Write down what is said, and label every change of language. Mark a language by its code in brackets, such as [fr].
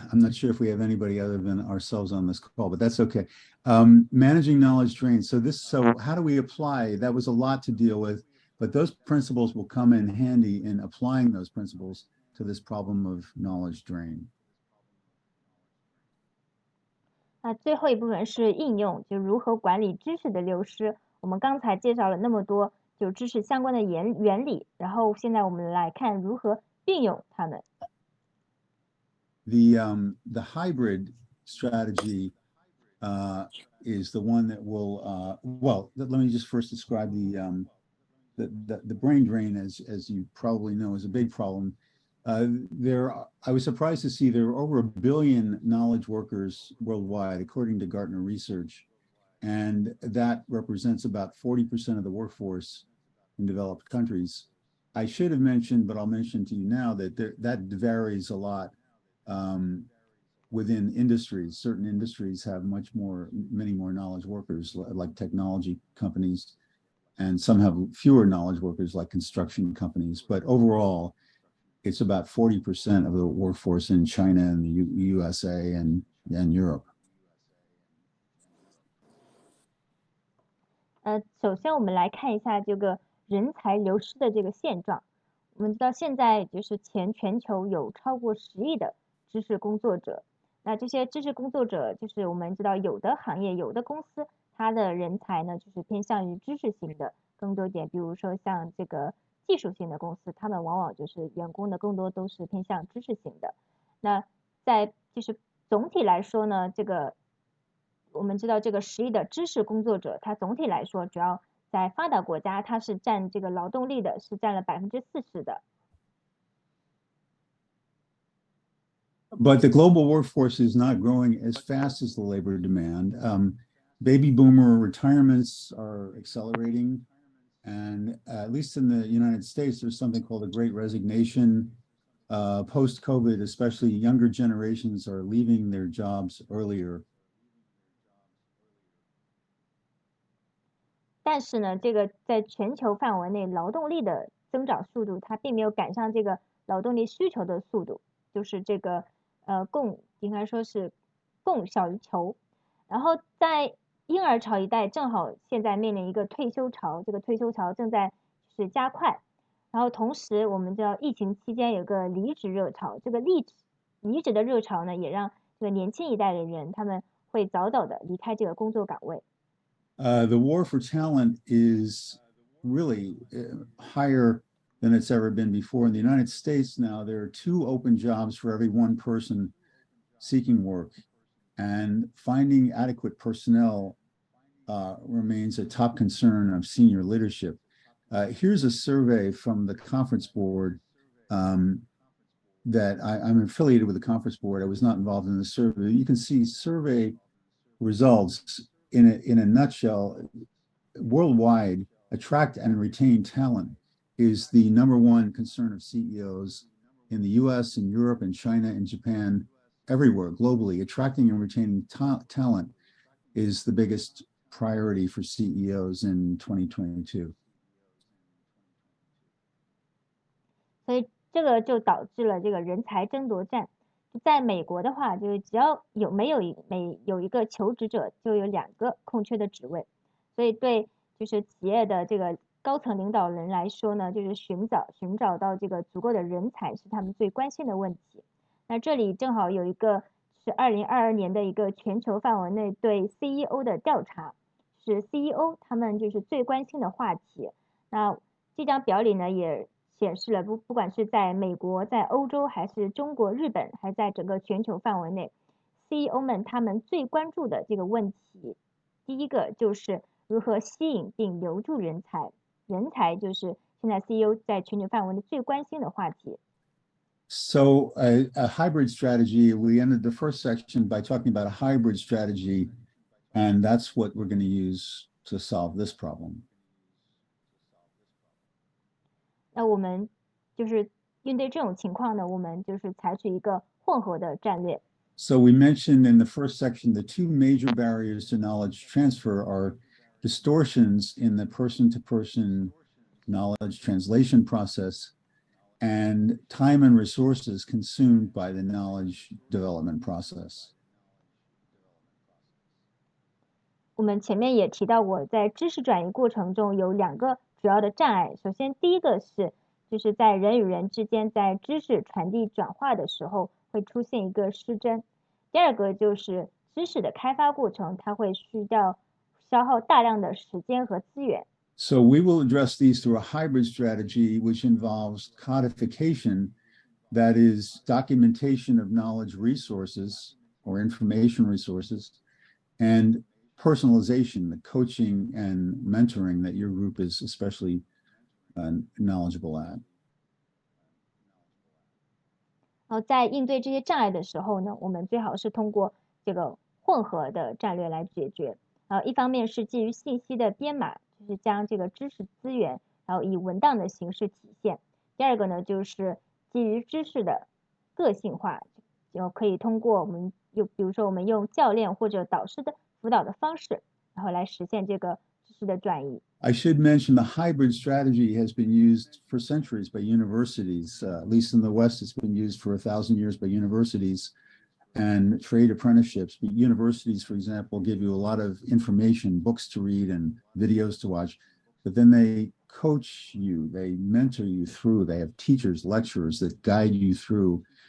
[en] I'm not sure if we have anybody other than ourselves on this call, but that's okay. Managing knowledge drain. So how do we apply? That was a lot to deal with, but those principles will come in handy in applying those principles to this problem of knowledge drain. [zh] 最后一部分是应用，就如何管理知识的流失。我们刚才介绍了那么多就知识相关的原理，然后现在我们来看如何运用它们。 [en] The hybrid strategy is the one that will well. Let me just first describe the brain drain, as you probably know, is a big problem. I was surprised to see there are over 1 billion knowledge workers worldwide, according to Gartner research, and that represents about 40% of the workforce in developed countries. I should have mentioned, but I'll mention to you now that that varies a lot within industries. Certain industries have many more knowledge workers, like technology companies, and some have fewer knowledge workers, like construction companies. But overall, it's about 40% of the workforce in China and the USA and Europe. [zh] 首先我们来看一下这个人才流失的这个现状。我们知道现在就是全球有超过10亿的知识工作者。那这些知识工作者，就是我们知道有的行业、有的公司，它的人才呢就是偏向于知识型的更多一点。比如说像这个技术性的公司，他们往往就是员工的更多都是偏向知识型的。那在就是总体来说呢，这个我们知道这个10亿的知识工作者，它总体来说主要在发达国家，它是占这个劳动力的是占了40%的。 [en] But the global workforce is not growing as fast as the labor demand. Baby boomer retirements are accelerating. And at least in the United States, there's something called the Great Resignation. Post-COVID, especially younger generations are leaving their jobs earlier. [zh] 但是呢，这个在全球范围内，劳动力的增长速度它并没有赶上这个劳动力需求的速度，就是这个应该说是供小于求。然后在婴儿潮一代正好现在面临一个退休潮，这个退休潮正在就是加快。然后同时我们知道疫情期间有个离职热潮，这个离职的热潮呢，也让这个年轻一代的人他们会早早的离开这个工作岗位。 [en] The war for talent is really higher than it's ever been before. In the United States now, there are 2 open jobs for every 1 person seeking work. And finding adequate personnel remains a top concern of senior leadership. Here's a survey from the conference board that I'm affiliated with the conference board. I was not involved in the survey. You can see survey results in a nutshell. Worldwide, attract and retain talent is the #1 concern of CEOs in the US and Europe and China and Japan. Everywhere globally, attracting and retaining talent is the biggest priority for CEOs in 2022. [zh] 所以这个就导致了这个人才争夺战。在美国的话，就是只要有一个求职者，就有2个空缺的职位。所以对就是企业的这个高层领导人来说呢，就是寻找到这个足够的人才是他们最关心的问题。那这里正好有一个是2022年的一个全球范围内对 CEO 的调查，是 CEO 他们就是最关心的话题。那这张表里呢也显示了不管是在美国、在欧洲还是中国、日本，还在整个全球范围内 ，CEO 们他们最关注的这个问题，第一个就是如何吸引并留住人才，人才就是现在 CEO 在全球范围内最关心的话题。 [en] So a hybrid strategy, we ended the first section by talking about a hybrid strategy And that's what we're going to use to solve this problem. [zh] 那我们就是应对这种情况呢，我们就是采取一个混合的战略。 [en] So we mentioned in the first section the two major barriers to knowledge transfer are distortions in the person-to-person knowledge translation process and time and resources consumed by the knowledge development process. [zh] 我们前面也提到过，在知识转移过程中有2个主要的障碍。首先，第一个是就是在人与人之间在知识传递转化的时候会出现一个失真。第二个就是知识的开发过程，它会需要消耗大量的时间和资源。 [en] So we will address these through a hybrid strategy, which involves codification, that is documentation of knowledge resources or information resources, and personalization, the coaching and mentoring that your group is especially knowledgeable at. [zh] 然后在应对这些障碍的时候呢，我们最好是通过这个混合的战略来解决。一方面是基于信息的编码，就是将这个知识资源，然后以文档的形式体现。第二个呢，就是基于知识的个性化，就可以通过我们比如说我们用教练或者导师的辅导的方式，然后来实现这个知识的转移。 [en] I should mention the hybrid strategy has been used for centuries by universities. At least in the West, it's been used for 1,000 years by universities and trade apprenticeships. But universities, for example, give you a lot of information, books to read and videos to watch, but then they coach you, they mentor you through, they have teachers, lecturers that guide you through.